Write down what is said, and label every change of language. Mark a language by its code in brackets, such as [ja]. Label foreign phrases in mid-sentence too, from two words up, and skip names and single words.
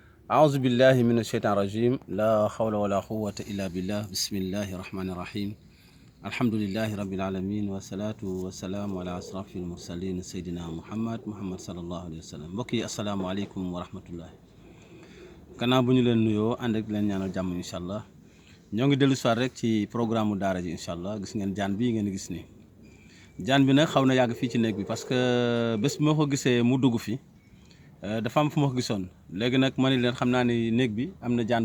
[ar] أعوذ بالله من الشيطان الرجيم لا حول ولا قوة إلا بالله بسم الله الرحمن الرحيم الحمد لله رب العالمين والصلاة والسلام على أشرف المرسلين سيدنا محمد صلى الله عليه وسلم [wo] mbokk yi [ar] السلام عليكم ورحمة الله [wo] gannaaw bu ñu leen nuyoo ànd ak leen ñaanal jàmm [ar] إن شاء الله [wo] ñoo ngi dellu soir rek ci programme daara ji [ar] إن شاء الله [wo] gis ngeen jaan bii ngeen gis ni jaan bi nag xaw na yàgg fii ci néeg bi [fr] parce que [wo] bés bu ma ko gisee mu dugg fi dafa am fu ma ko gisoon léegi nag ma ne leen xam naa ni néeg bi am na jaan